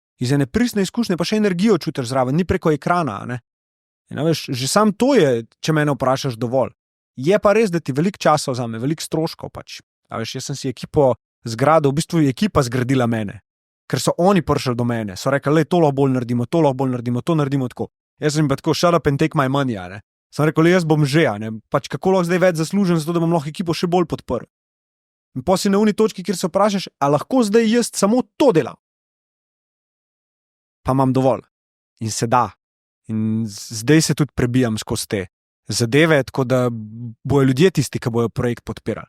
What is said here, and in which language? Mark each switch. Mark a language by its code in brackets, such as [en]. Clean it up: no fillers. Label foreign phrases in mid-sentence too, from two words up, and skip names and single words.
[sl] Iz ene pristne izkušnje pa še energijo čutiš zraven, ni preko ekrana, ne? In, veš, že sam to je, če mene vprašaš, dovolj. Je pa res, da ti veliko časa vzame, veliko stroškov pač. Veš, jaz sem si ekipo zgradil, v bistvu je ekipa zgradila mene, ker so oni prišli do mene, so rekli, le to lahko bolj naredimo, to naredimo tako. Jaz sem pa tako, [en] shut up and take my money, [sl] ne. Sem rekel, jaz bom že, ne, pač kako lahko zdaj več zaslužim, zato da bom lahko ekipo še bolj podprl. In pa si na uni točki, kjer se vprašaš, a lahko zdaj jaz samo to delam? Pa imam dovolj. In se da. In zdaj se tudi prebijam skozi te zadeve, tako da bojo ljudje tisti, ki bojo projekt podpirali.